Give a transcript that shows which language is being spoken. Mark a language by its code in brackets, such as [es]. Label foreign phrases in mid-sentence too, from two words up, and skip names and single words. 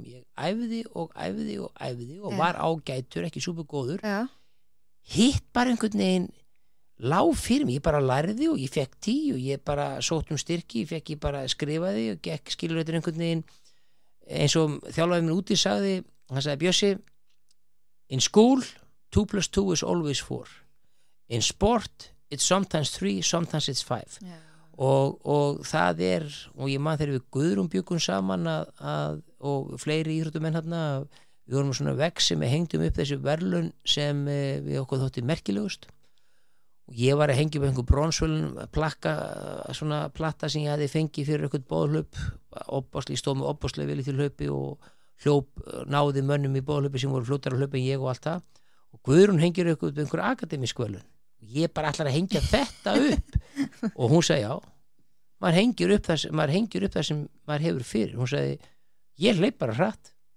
[is] Ég æfði og var ágætur, ekki súper góður. Hitt bara einhvern veginn lá fyrir mig, ég bara lærði og ég fekk 10 og ég bara sótt styrki, ég bara skrifaði og gekk skilur þetta einhvern veginn eins og þjálfaði minn úti sagði, hann sagði Bjössi [en] in school 2 + 2 is always 4 in sport it's sometimes 3 sometimes it's 5 [is] og það og ég man þegar við Guðrún bjuggum saman og fleiri íþróttamenn hérna við vorum svona vegg sem við hengdum upp þessi verðlaun sem við okkur þótti merkilegust og ég var að hengja upp einhver bronsverðlaun svona platta sem ég hafði fengið fyrir eitthvað bóðhlaup ég stóð með opbáslega vel í til hlaupi og náði mönnum í bóðhlaupi sem voru fljótar að hlaupa en ég og allt það og Guðrún hengir upp einhver akademísk verðlaun og ég bara ætlar að hengja þetta upp og hún sagði já maður hengir upp það sem maður hefur fyrir hún sagði ég hleyp bara hratt